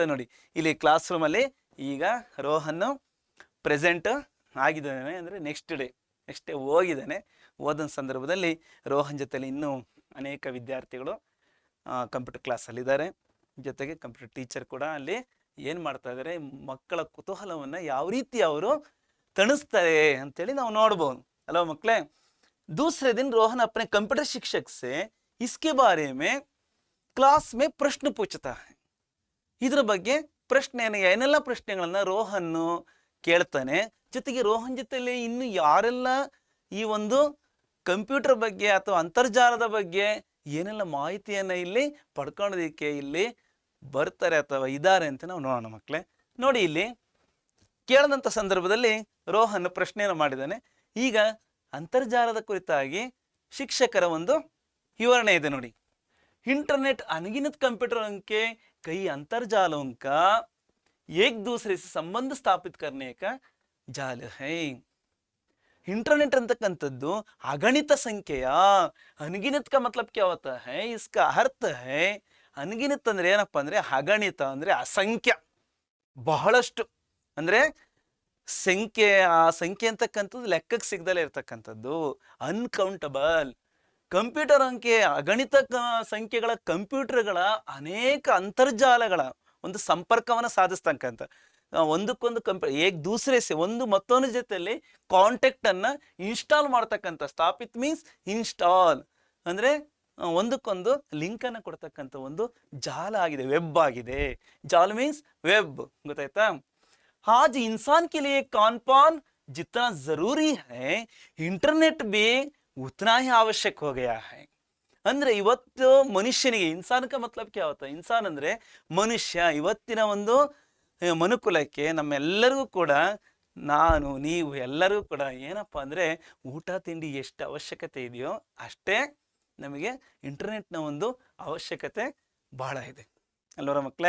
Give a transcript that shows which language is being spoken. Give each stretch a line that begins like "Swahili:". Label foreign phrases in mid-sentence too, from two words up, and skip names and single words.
Kannada: ನೋಡಿ ಇಲ್ಲಿ ಕ್ಲಾಸ್ ರೂಮಲ್ಲಿ ಈಗ ರೋಹನ್ ಪ್ರೆಸೆಂಟ್ ಆಗಿದ್ದಾನೆ, ಅಂದರೆ
English: next day
Kannada: ಹೋಗಿದ್ದಾನೆ. ಹೋದ ಸಂದರ್ಭದಲ್ಲಿ ರೋಹನ್ ಜೊತೆಲಿ ಇನ್ನೂ ಅನೇಕ ವಿದ್ಯಾರ್ಥಿಗಳು ಕಂಪ್ಯೂಟರ್ ಕ್ಲಾಸಲ್ಲಿದ್ದಾರೆ. ಜೊತೆಗೆ
English: computer teacher
Kannada: ಕೂಡ ಅಲ್ಲಿ ಏನು ಮಾಡ್ತಾ ಇದ್ದಾರೆ, ಮಕ್ಕಳ ಕುತೂಹಲವನ್ನು ಯಾವ ರೀತಿ ಅವರು ತಣಿಸ್ತಾರೆ ಅಂತೇಳಿ ನಾವು ನೋಡ್ಬೋದು ಅಲ್ವಾ ಮಕ್ಕಳೇ.
Hindi: दूसरे दिन रोहन अपने कंप्यूटर शिक्षक से इसके बारे में क्लास में प्रश्न पूछता है.
Kannada: ಇದ್ರ ಬಗ್ಗೆ ಏನೆಲ್ಲ ಪ್ರಶ್ನೆಗಳನ್ನ ರೋಹನ್ ಕೇಳ್ತಾನೆ. ಜೊತೆಗೆ ರೋಹನ್ ಜೊತೆಲಿ ಇನ್ನು ಯಾರೆಲ್ಲ ಈ ಒಂದು ಕಂಪ್ಯೂಟರ್ ಬಗ್ಗೆ ಅಥವಾ ಅಂತರ್ಜಾಲದ ಬಗ್ಗೆ ಏನೆಲ್ಲ ಮಾಹಿತಿಯನ್ನ ಇಲ್ಲಿ ಪಡ್ಕೊಳ್ಳೋದಕ್ಕೆ ಇಲ್ಲಿ ಬರ್ತಾರೆ ಅಥವಾ ಇದ್ದಾರೆ ಅಂತ ನಾವು ನೋಡೋಣ ಮಕ್ಕಳೇ. ನೋಡಿ ಇಲ್ಲಿ ಕೇಳದಂಥ ಸಂದರ್ಭದಲ್ಲಿ ರೋಹನ್ ಪ್ರಶ್ನೆಯನ್ನು ಮಾಡಿದ್ದಾನೆ. ಈಗ ಅಂತರ್ಜಾಲದ ಕುರಿತಾಗಿ ಶಿಕ್ಷಕರ ಒಂದು ವಿವರಣೆ ಇದೆ ನೋಡಿ.
Hindi: इंटरनेट अनगिनत कंप्यूटरों के कई अंतर्जालों का एक दूसरे से संबंध स्थापित करने का जाल है.
Kannada: इंटरनेट ಅಂತಕ್ಕಂಥದ್ದು ಅಗಣಿತ ಸಂಖ್ಯೆಯ, ಅನ್ಗಿನತ್
Hindi: का मतलब क्या होता है, इसका अर्थ है
Kannada: ಅನ್ಗಿನತ್ ಅಂದ್ರೆ ಏನಪ್ಪಾ ಅಂದ್ರೆ ಅಗಣಿತ ಅಂದ್ರೆ ಅಸಂಖ್ಯ, ಬಹಳಷ್ಟು ಅಂದ್ರೆ ಸಂಖ್ಯೆ, ಆ ಸಂಖ್ಯೆ ಅಂತಕ್ಕಂಥದ್ದು ಲೆಕ್ಕಕ್ಕೆ ಸಿಗದಲ್ಲೇ ಇರ್ತಕ್ಕಂಥದ್ದು, ಅನ್ಕೌಂಟಬಲ್. ಕಂಪ್ಯೂಟರ್ ಅಂಕೆ ಅಗಣಿತ ಸಂಖ್ಯೆಗಳ ಕಂಪ್ಯೂಟರ್ಗಳ ಅನೇಕ ಅಂತರ್ಜಾಲಗಳ ಒಂದು ಸಂಪರ್ಕವನ್ನು ಸಾಧಿಸ್ತಕ್ಕಂಥ ಒಂದಕ್ಕೊಂದು
Hindi: एक दूसरे से
Kannada: ಒಂದು ಮತ್ತೊಂದು ಜೊತೆಯಲ್ಲಿ ಕಾಂಟ್ಯಾಕ್ಟ್ ಅನ್ನ ಇನ್ಸ್ಟಾಲ್ ಮಾಡ್ತಕ್ಕಂಥ, ಸ್ಥಾಪಿತ್ ಮೀನ್ಸ್ ಇನ್ಸ್ಟಾಲ್ ಅಂದ್ರೆ ಒಂದಕ್ಕೊಂದು ಲಿಂಕ್ ಅನ್ನು ಕೊಡ್ತಕ್ಕಂಥ ಒಂದು ಜಾಲ ಆಗಿದೆ, ವೆಬ್ ಆಗಿದೆ. ಜಾಲ ಮೀನ್ಸ್ ವೆಬ್, ಗೊತ್ತಾಯ್ತಾ.
Hindi: आज इंसान के लिए कौन जितना जरूरी है इंटरनेट भी उतना ही आवश्यक हो गया है.
Kannada: ಅಂದ್ರೆ ಇವತ್ತು ಮನುಷ್ಯನಿಗೆ,
Hindi: इंसान का मतलब क्या होता,
Kannada: ಇನ್ಸಾನ್ ಅಂದ್ರೆ ಮನುಷ್ಯ. ಇವತ್ತಿನ ಒಂದು ಮನುಕುಲಕ್ಕೆ ನಮ್ಮೆಲ್ಲರಿಗೂ ಕೂಡ, ನಾನು ನೀವು ಎಲ್ಲರಿಗೂ ಕೂಡ ಏನಪ್ಪಾ ಅಂದ್ರೆ ಊಟ ತಿಂಡಿ ಎಷ್ಟು ಅವಶ್ಯಕತೆ ಇದೆಯೋ ಅಷ್ಟೇ ನಮಗೆ ಇಂಟರ್ನೆಟ್ನ ಒಂದು ಅವಶ್ಯಕತೆ ಬಹಳ ಇದೆ ಅಲ್ವರ ಮಕ್ಕಳೇ.